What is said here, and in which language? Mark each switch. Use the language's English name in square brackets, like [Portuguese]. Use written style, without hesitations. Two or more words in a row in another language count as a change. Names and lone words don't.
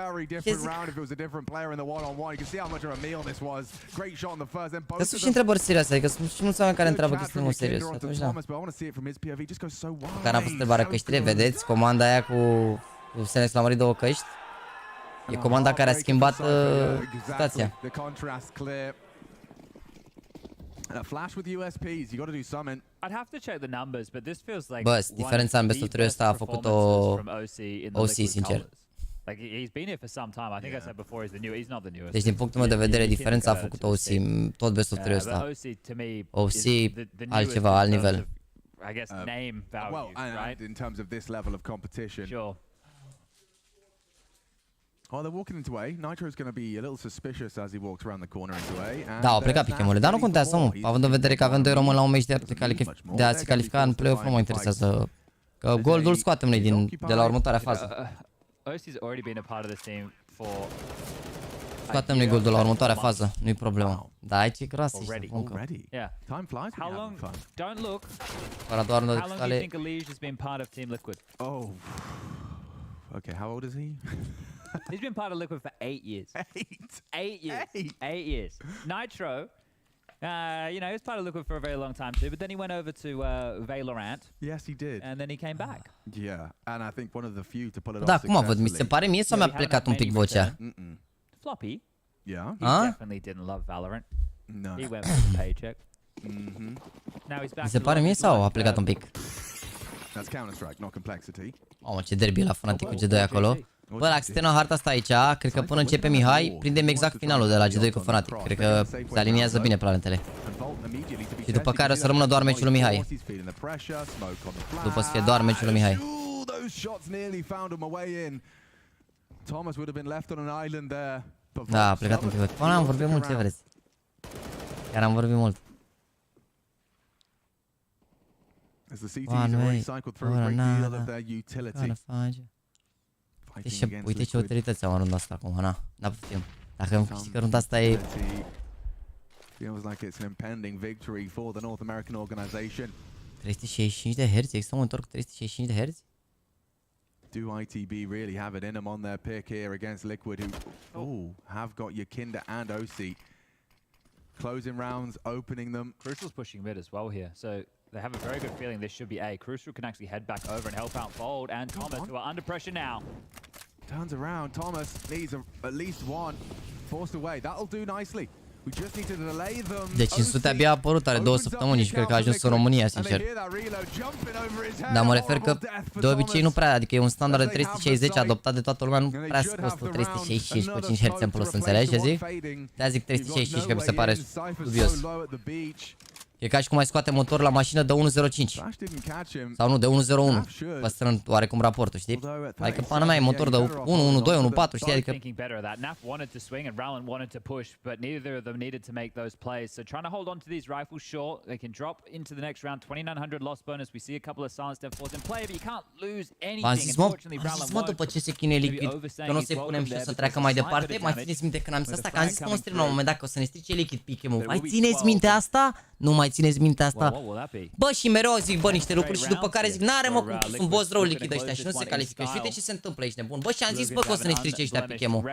[Romanian] Că sunt și întrebări serioase, adică sunt și mulți oameni care întreabă chestii mult serios. Atunci da. Care a pus întrebarea căștile, vedeți? Comanda aia cu Senex la mărit două căști. E comanda care a schimbat situația. [English] A flash with USPs, you got to do something. I'd have to check the numbers, but this feels like [Romanian] bă, diferența în [English] Best of 3 [Romanian] ăsta a făcut-o OC, sincer. [English] Like he's been here for some time. I think I said before he's not the newest. [Romanian] Deci din punctul meu de vedere diferența a făcut OC tot [English] Best of 3 [Romanian] ăsta. OC altceva, alt nivel. [English] I guess name value, right? In terms of this level of competition. Sure. Oh, they're walking into A. Nitro's going to be a little suspicious as he walks around the corner into A. [Romanian] Da, au plecat pichemurile, dar nu contează, mă. Având în vedere că avem doi români la un meci de a se califica în play-off, nu mă interesează. Că goldul scoatem noi de la următoarea fază. Scoatem noi goldul la următoarea fază, nu-i problemă. Da, aici e groasă, ești buncă. Fără doar de tale. [English] Okay, how old is he? He's been part of Liquid for 8 years. 8 years. 8 years. Nitro, you know, he was part of Liquid for a very long time too, but then he went over to Valorant. Yes, he did. And then he came back. Yeah, and I think one of the few to pull it off. [Romanian] Da, cum a văd? Mi se pare mie sau mi-a plecat un pic vocea? [English] Floppy? Yeah. He definitely didn't love Valorant. No. He went for the paycheck. Now he's back. [Romanian] Mi se pare mie sau a plecat un pic? [English] That's Counter-Strike, not complexity. [Romanian] Mamă, ce derby la Fnatic cu G2 acolo. Bă, dacă se termină harta asta aici, cred că până începe Mihai, prindem exact finalul de la G2 cu Fnatic. Cred că se aliniază bine planetele. Și după care o să rămână doar meciul lui Mihai. După să fie doar meciul lui Mihai. Da, a plecat un pic. Bă, am vorbit mult, ce vreți. Chiar am vorbit mult. [English] As the CTs have recycled through a great deal of their utility. [Romanian] Uite ce utilități am în runda asta acum, n-a putem. Dacă îmi câștigă runda asta e... [English] Feels like it's an impending victory for the North American organization. [Romanian] 365 de Hz, există un monitor cu 365 de Hz? [English] Do ITB really have it in them on their pick here against Liquid, who have got Yakinda and OC. Closing rounds, opening them. Crucial's pushing mid as well here, so they have a very good feeling this should be A. Crucial can actually head back over and help out Fold and Thomas, who are under pressure now. Turns around, Thomas needs at least one. Forced away, that'll do nicely. We just need to delay them. [Romanian] De 500 abia a apărut, are 2 săptămâni și cred că a ajuns în România, sincer. Dar mă refer că de obicei nu prea, adică e un standard de 360 adoptat de toată lumea, nu prea se costă 365 cu 5 Hz în plus, înțelegi ce zic? De-aia zic 365 că mi se pare dubios. E ca și cum ai scoate motorul la mașină de 1.05. Sau nu, de 1.01. Păstrând oarecum raportul, știi? Adică pana mea e motor de 1, 1.2, 1.4, știi? Adică... [English] Naf wanted to swing and Rowland wanted to push, but neither of them needed to make those plays. So trying to hold on to these rifles short, they can drop into the next round. 2,900 loss bonus. We see a couple of silenced M4s in play, but you can't lose anything. Unfortunately, Rowland won't. [Romanian] După ce se chinuie Liquid, că nu o să-i punem și o să treacă mai departe. Mai țineți minte când am zis asta? Că am zis în stream la un moment dat că o să ne strice Liquid pick-em-ul. Mai țineți minte asta? Nu mai țineți minte asta? Bă, și mereu zic, bă, niște lucruri și după care zic, n-are mă cum sunt boss rău Liquid ăștia și nu se califică. Și uite ce se întâmplă, ești nebun. Bă, și am zis, bă, că o să ne strice ăștia pick-em-ul.